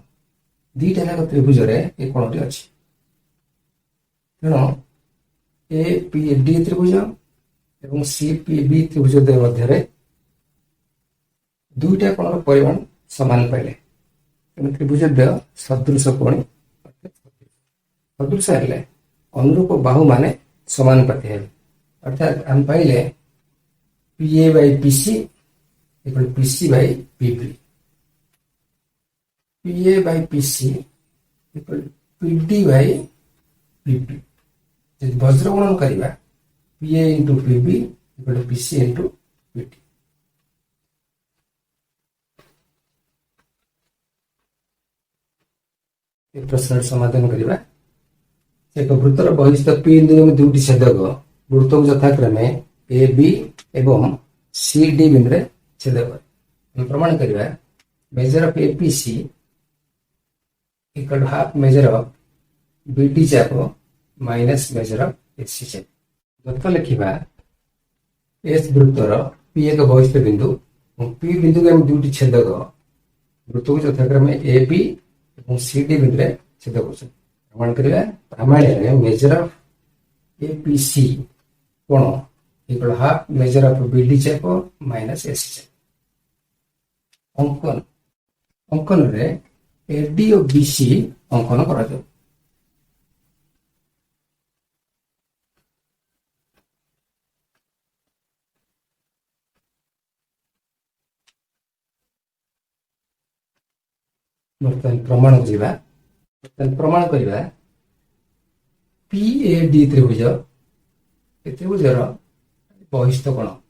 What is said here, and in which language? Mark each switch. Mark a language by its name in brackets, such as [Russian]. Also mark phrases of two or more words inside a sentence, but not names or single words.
[Odia] ଦୁଇଟା ଯାକ ତ୍ରିଭୁଜରେ ଏ କୋଣଟି ଅଛି। ତେଣୁ APD ତ୍ରିଭୁଜ ଏବଂ CPB ତ୍ରିଭୁଜ ମଧ୍ୟରେ ଦୁଇଟା କୋଣର ପରିମାଣ ସମାନ ପାଇଲେ, ତେଣୁ ତ୍ରିଭୁଜ ଦ୍ୱୟ ସଦୃଶ କୋଣୀ। ସଦୃଶ ହେଲେ ଅନୁରୂପ ବାହୁ ମାନେ ସମାନୁପାତି ହେବେ, ଅର୍ଥାତ୍ ଆମେ ପାଇଲେ [English] PA by PC equal PC by PB, PA by PC equal PD by PB। [Odia] ଯଦି ବଜ୍ର ଗୁଣନ କରିବା [English] PA into PB equal to PC into PD। [Odia] ଏ ପ୍ରଶ୍ନର ସମାଧାନ କରିବା। ଏକ ବୃତ୍ତର ବହିସ୍ଥ P ବିନ୍ଦୁରେ ଦୁଇଟି ଛେଦକ ବୃତ୍ତକୁ ଯଥାକ୍ରମେ AB ଏବଂ CD ବିନ୍ଦୁରେ ଛେଦ କରେ। ଆମେ ପ୍ରମାଣ କରିବା [English] measure of APC equal to half measure of BD [Odia] ଚାପ [English] minus measure of AC [Odia] ଚାପ। ଯଥା ଲେଖିବା S ବୃତ୍ତର P ଏକ ବହିସ୍ଥ ବିନ୍ଦୁ ଏବଂ P ବିନ୍ଦୁକୁ ଆମେ ଦୁଇଟି ଛେଦକ ବୃତ୍ତକୁ ଯଥାକ୍ରମେ AB ଏବଂ CD ବିନ୍ଦୁରେ ଛେଦ କରୁଛନ୍ତି। ପ୍ରମାଣ କରିବା ପ୍ରାମାଣ୍ୟରେ [English] measure of APC [Odia] କୋଣ [English] equal half measure of BD [Odia] ଚାପ [English] minus AC [Odia] ଚାପ। ଅଙ୍କନରେ AD ଓ BC ଅଙ୍କନ କରାଯାଉ। ବର୍ତ୍ତମାନ ପ୍ରମାଣ କରିବା PAD ତ୍ରିଭୁଜ ଏ ତ୍ରିଭୁଜର ବହିସ୍ଥ କୋଣ।